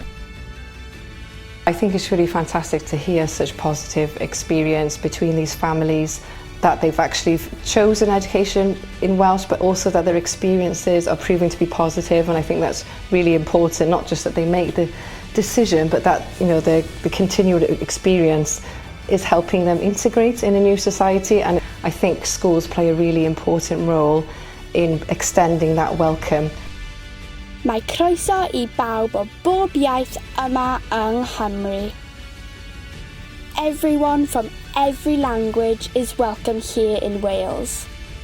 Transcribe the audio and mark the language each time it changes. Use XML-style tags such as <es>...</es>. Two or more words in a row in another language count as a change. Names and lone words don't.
<en>I think it's really fantastic to hear such positive experience between these families, that they've actually chosen education in Welsh, but also that their experiences are proving to be positive. And I think that's really important, not just that they make the decision, but that the continued experience is helping them integrate in a new society. And I think schools play a really important role in extending that welcome.</en> <cy>Mae croeso I bawb o bob iaith yma yng Nghymru.</cy> <en>Everyone from every language is welcome here in Wales.</en>